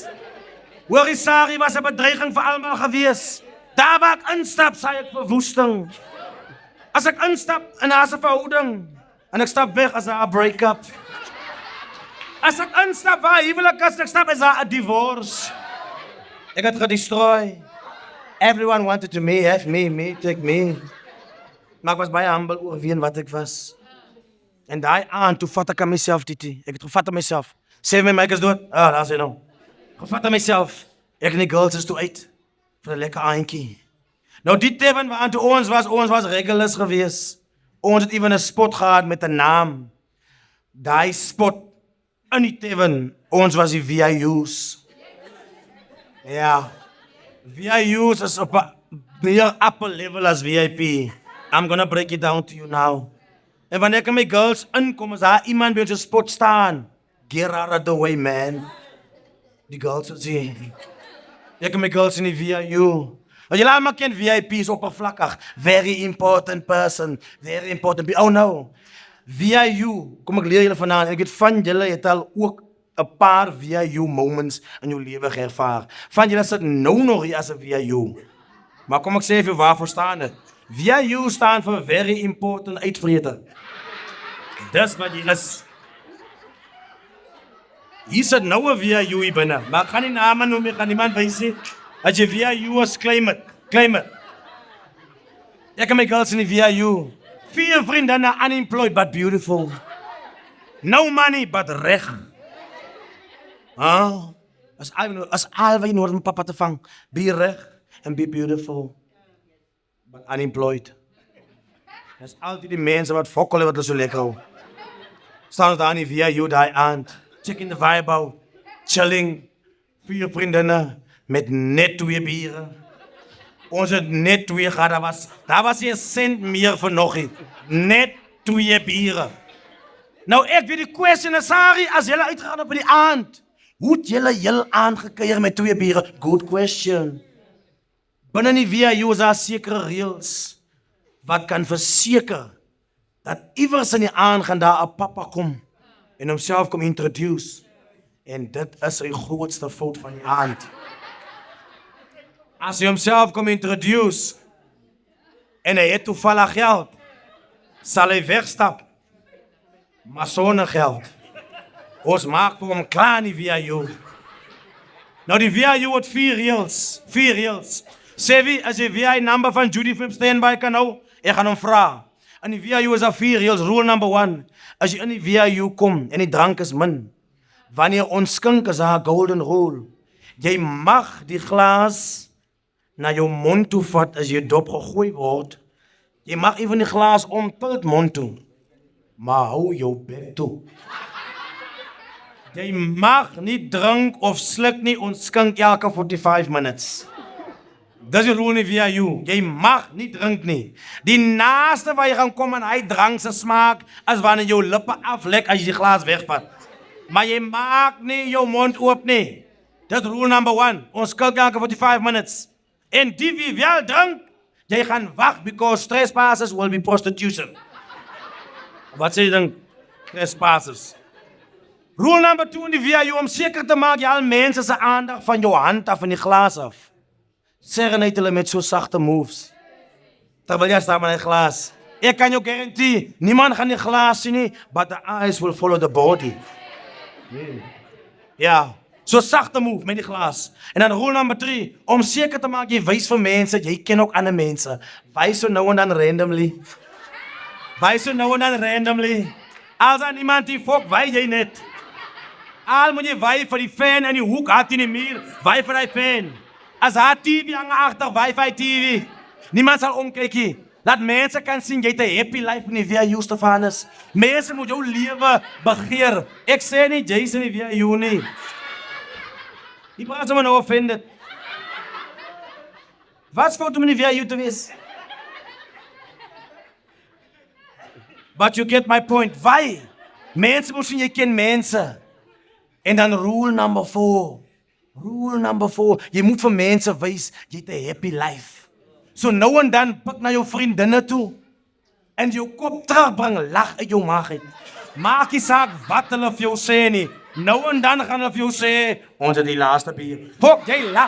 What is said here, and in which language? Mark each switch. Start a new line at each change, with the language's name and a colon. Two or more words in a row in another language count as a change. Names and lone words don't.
Afrikaans: Hoorie Sari was 'n bedreiging vir almal gewees. Daar waar ek instap, saai ek verwoesting. As ek instap in 'n verhouding, en ek stap weg as 'n break-up. As ek instap waar huwelik is, ek stap as 'n divorce. Ek het gedestroy.
English: Everyone wanted to have me, take me.
Afrikaans: Maar ek was baie humble oor wie en wat ek was. En daai aand, toe vat ek aan myself, Titi. Ek het gevat aan myself. Sê my Mike is dood. Daar is hy nou. Gevat aan myself. Ek en die girls is toe uit. Vir 'n lekker aandjie. Nou die tevens waar toe ons was regulars gewees. Ons het even 'n spot gehad met 'n naam. Daai spot in die tevens, ons was die VIU's. Ja. VIU's is op 'n meer
English: upper level
Afrikaans: as VIP.
English: I'm gonna break it down to you now.
Afrikaans: En wanneer ek my girls inkom, is daar iemand by ons spot staan.
English: Get out of the way, man.
Afrikaans: Die girls sê, ek en my girls in die VIU. Julle almal ken VIP's oppervlakkig.
English: Very important person. Very important. Oh no.
Afrikaans: VIU. Kom ek leer julle vanaand. Ek weet van julle het al ook 'n paar VIU moments in jou lewe ervaar. Van julle sit nou nog hier as 'n VIU. Maar kom ek sê vir waarvoor staan dit? VIU staan vir
English: very important
Afrikaans: uitvrede. Dis wat jy is. Hier sit nou 'n VIU hier binne. Maar ek gaan nie name noem, ek gaan niemand wys nie. As jy VIU is,
English: claim it.
Afrikaans: Ek en my girls in die VIU. 4 vriendinne,
English: unemployed but beautiful. No money but reg.
Afrikaans: As al wat jy nodig om papa te vang.
English: Be reg and be beautiful. But unemployed.
Afrikaans: Dis altyd die mense wat fokkel wat hulle so lekker hou. Staan daar in die VIU daai aand.
English: Checking the vibe out. Chilling. 4 vriendinne.
Afrikaans: Met net 2 biere. Ons het net 2 gehad, daar was nie 'n sent meer vir nogie. Net 2 biere. Nou ek weet die question is, Sari, as julle uitgegaan op die aand, hoe het julle heel aangekeier met 2 biere?
English: Good question.
Afrikaans: Binne die VIU is daar sekere reëls wat kan verseker dat iewers in die aand gaan daar 'n papa kom en homself kom introduce. En dit is sy grootste fout van die aand. As hy homself kom introduce en hy het toevallig geld, sal hy wegstap. Maar sonder geld. Ons maak vir hom klaar in die VIU. Nou die VIU het 4 reëls. Sê wie, as jy VI number van Judy Phipps standby kan hou, ek gaan hom vra. In die VIU is daar 4 reëls.
English: Rule number 1.
Afrikaans: As jy in die VIU kom en die drank is min, wanneer ons skink is daar 'n
English: golden rule.
Afrikaans: Jy mag die glas na jou mond toe vat as jy dop gegooi word. Jy mag even die glas omtilt mond toe. Maar hou jou bek toe. Jy mag nie drink of sluk nie, ons skink elke 45 minutes. Dis die rule in die VIU. Jy mag nie drink nie. Die naaste waar jy gaan kom en hy drank se smaak as wanneer jou lippe aflek as jy die glas wegvat. Maar jy maak nie jou mond oop nie. Dis
English: rule number 1.
Afrikaans: Ons kyk elke 45 minutes. En die wie wel drink, jy gaan wag
English: because trespasses will be prostitution.
Afrikaans: Wat sê jy dan? Trespasses.
English: Rule number 2
Afrikaans: in die VIU om seker te maak jy al mense se aandag van jou hand af en die glas af. Serenade hulle met so sagte moves. Terwyl jy staan met die glas. Ek kan jou guarantee, niemand gaan die glas sien nie,
English: but the eyes will follow the body.
Afrikaans: Ja, so sagte move met die glas. En dan
English: rule number 3,
Afrikaans: om seker te maak jy wys vir mense, jy ken ook ander mense. Wys so nou en dan randomly. Wys so nou en dan randomly. Als aan iemand die fok, wys jy net. Al moet jy wys vir die fan in die hoek, hat in die muur, wys vir die fan. As haar TV hang agter, wifi TV. Niemand sal omkykie. Laat mense kan sien, jy het 'n
English: happy life
Afrikaans: in die VIU, Stefanus. Mense moet jou lewe begeer. Ek sê nie, jy's in die VIU nie. Die praat sommer nou offended. Wat fout om in die VIU te wees?
English: But you get my point. Why?
Afrikaans: Mense moet sien, jy ken mense. En dan
English: rule number 4. Rule number 4,
Afrikaans: jy moet vir mense wys, jy het 'n
English: happy life.
Afrikaans: So nou en dan pik na jou vriendinne toe, en jou kop terugbring, lag uit jou maag uit. Maak nie saak wat hulle vir jou sê nie, nou en dan gaan hulle vir jou sê, ons het die laaste bier. Fok, jy lag.